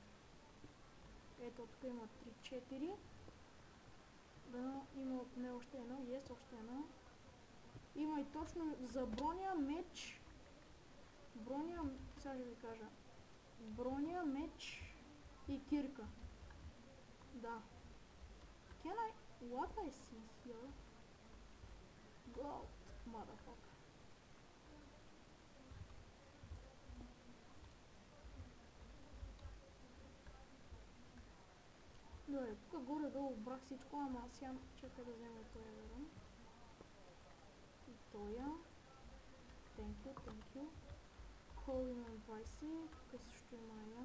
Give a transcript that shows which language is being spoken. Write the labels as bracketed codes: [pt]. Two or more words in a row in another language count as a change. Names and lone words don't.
[bg] Ето, тук има 3-4. Да, има от не още едно. Есть още едно. Има и точно за броня, меч. Броня, сега ще ви кажа. Броня, меч и кирка. Да. [en] Can I... What I see here? Gold, motherfucker. [bg] Добре, тук горе-долу брах всичко, ама сега чакай да взема и тоя верон. И тоя. [en] Thank you. [bg] Кол имам 20, тук също има айрон.